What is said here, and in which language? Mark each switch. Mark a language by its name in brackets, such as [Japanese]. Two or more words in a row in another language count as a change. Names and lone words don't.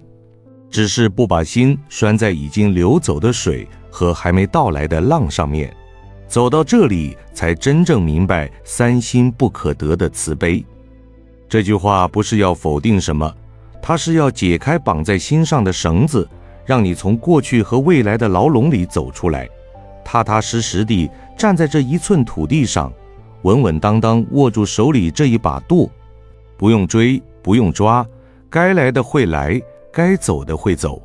[Chinese] 只是不把心拴在已經流走的水和還沒到來的浪上面。走到這裡，才真正明白三心不可得的慈悲。這句話不是要否定什麼，它是要解開綁在心上的繩子，讓你從過去和未來的牢籠裡走出來，踏踏實實地站在這一寸土地上，穩穩當當握住手裡這一把舵。不用追，不用抓，該來的會來，該走的會走。